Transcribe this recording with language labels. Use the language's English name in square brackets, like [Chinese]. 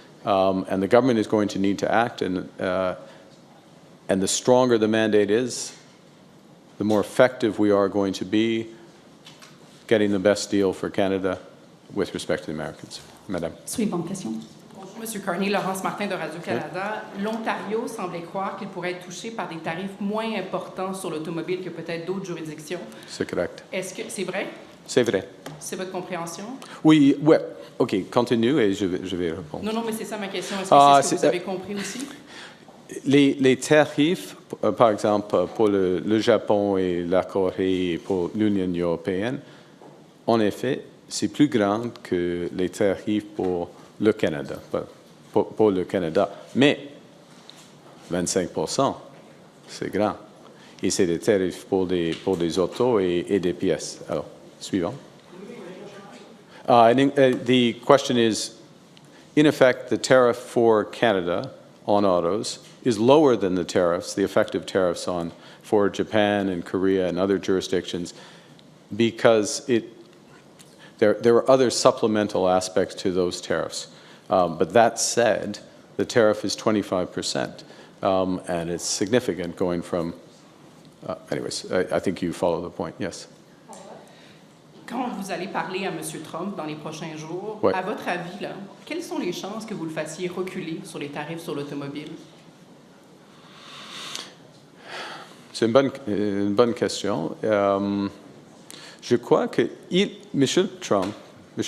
[English] And the government is going to need to act, and the stronger the mandate is, the more effective we are going to be getting the best deal for Canada with respect to the Americans. [French] Madame. Suivante question. Bonjour, M. Carney, Laurence Martin de Radio-Canada. L'Ontario semblait croire qu'il pourrait être touché par des tarifs moins importants sur l'automobile que peut-être d'autres juridictions. C'est correct. Est-ce que c'est vrai? C'est vrai. C'est votre compréhension? Oui, ouais. OK, continue et je vais répondre. Non, mais c'est ça ma question. Est-ce que c'est ce que vous avez compris aussi? Les tarifs, par exemple, pour le Japon et la Corée et pour l'Union européenne, en effet, c'est plus grand que les tarifs pour le Canada, pour le Canada. Mais 25%, c'est grand. Et c'est des tarifs pour des autos et des pièces. Alors, suivant. [English] The question is, in effect, the tariff for Canada on autos is lower than the tariffs, the effective tariffs for Japan and Korea and other jurisdictions, because there are other supplemental aspects to those tariffs. But that said, the tariff is 25%, and it's significant going from, anyways, I think you follow the point, yes. [French] Quand vous allez parler à M. Trump dans les prochains jours, Ouais. à votre avis, là, quelles sont les chances que vous le fassiez reculer sur les tarifs sur l'automobile? C'est une bonne question. Je crois que M. Trump, M.